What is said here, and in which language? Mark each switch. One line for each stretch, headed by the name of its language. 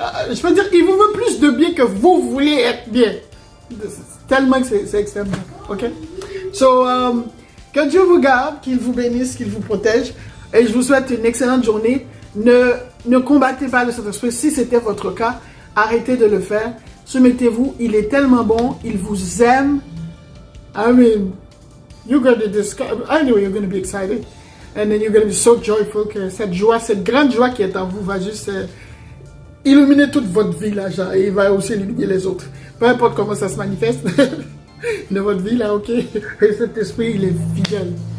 French: Je peux dire qu'il vous veut plus de bien que vous voulez être bien. Tellement que c'est extrêmement. Ok? So, que Dieu vous garde, qu'il vous bénisse, qu'il vous protège. Et je vous souhaite une excellente journée. Ne combattez pas le Saint-Esprit. Si c'était votre cas, arrêtez de le faire. Soumettez-vous. Il est tellement bon. Il vous aime.
English: I mean, you're going to discover. Anyway, you're going to be excited. And then you're going to be so joyful
French: que cette joie, cette grande joie qui est en vous va juste illuminer toute votre vie là, genre, et il va aussi illuminer les autres. Peu importe comment ça se manifeste dans votre vie là, ok? Et cet esprit, il est fidèle.